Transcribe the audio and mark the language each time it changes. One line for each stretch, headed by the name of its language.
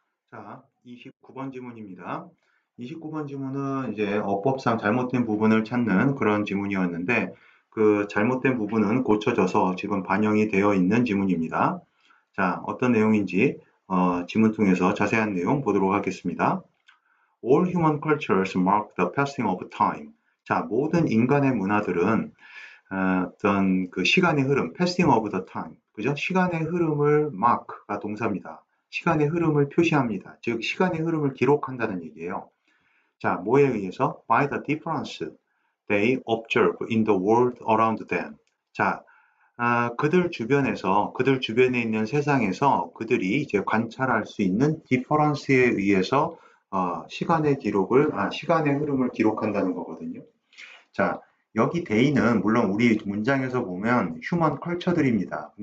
Korean: 자, 29번 지문입니다. 29번 지문은 이제 어법상 잘못된 부분을 찾는 그런 지문이었는데 그 잘못된 부분은 고쳐져서 지금 반영이 되어 있는 지문입니다. 자, 어떤 내용인지 지문 통해서 자세한 내용 보도록 하겠습니다.
English: All human cultures mark the passing of time.
Korean: 자, 모든 인간의 문화들은 어떤 그 시간의 흐름,
English: passing of the time,
Korean: 그죠? 시간의 흐름을 mark가 동사입니다. 시간의 흐름을 표시합니다. 즉, 시간의 흐름을 기록한다는 얘기예요. 자, 뭐에 의해서?
English: By the difference they observe in the world around them.
Korean: 자, 그들 주변에 있는 세상에서 그들이 이제 관찰할 수 있는 디퍼런스에 의해서 시간의 흐름을 기록한다는 거거든요. 자, 여기 데이는 물론 우리 문장에서 보면 휴먼 컬처들입니다.